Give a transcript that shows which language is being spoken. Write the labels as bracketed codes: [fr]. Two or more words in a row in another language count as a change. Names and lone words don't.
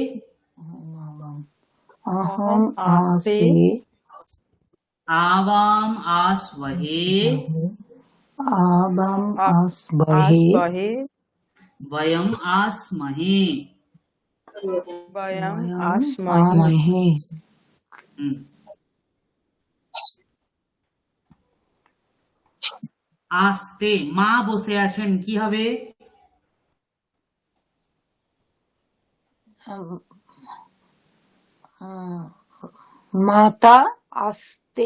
[sa] अहम आसे आवाम आस्वहे, आबम आसबहे वयम आस्महे। वयम आमहे [bn] হুম। আস্তে, মা বসে আছেন, কি হবে? [sa] माता आस्ते